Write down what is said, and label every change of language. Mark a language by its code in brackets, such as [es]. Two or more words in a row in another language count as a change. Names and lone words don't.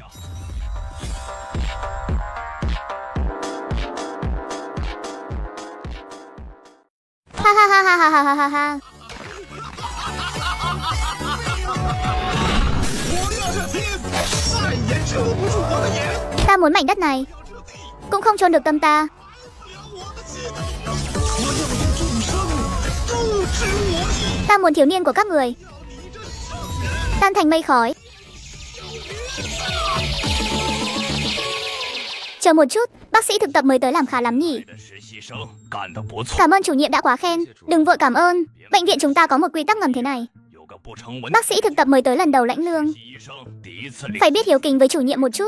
[zh] Ha ha ha ha ha ha ha ha. 我要这天再也遮不住我的眼。 [vi] Ta muốn mảnh đất này, cũng không chôn được tâm ta. [zh] 我要用众生诛之我矣。 [vi] Ta muốn thiếu niên của các người tan thành mây khói. Chờ một chút, bác sĩ thực tập mới tới làm khá lắm nhỉ. Cảm ơn chủ nhiệm đã quá khen. Đừng vội cảm ơn. Bệnh viện chúng ta có một quy tắc ngầm thế này. Bác sĩ thực tập mới tới lần đầu lãnh lương, phải biết hiếu kính với chủ nhiệm một chút.